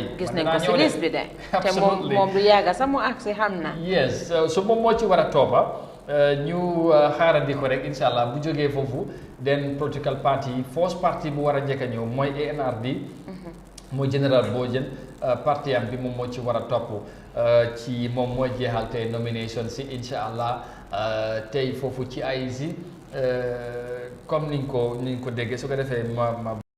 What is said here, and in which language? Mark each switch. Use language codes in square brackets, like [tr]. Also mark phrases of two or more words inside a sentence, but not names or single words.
[wo] gis nañ ko si liste bi de te moom du yàgga sax mu agsi xam na yes su moom moo ci war a toppa ñu xaarandi ko rek [ar] incha allah [wo] bu jógee foofu den [en] political party first party [wo] bu war a njëkk a ñëw mooy ANRD mooy général Bojang parti am bi moom moo ci war a topp ci moom moo jeexal tey nomination si [ar] incha allah [wo] tey foofu ci IEC comme niñ ko déggee su ko defee ma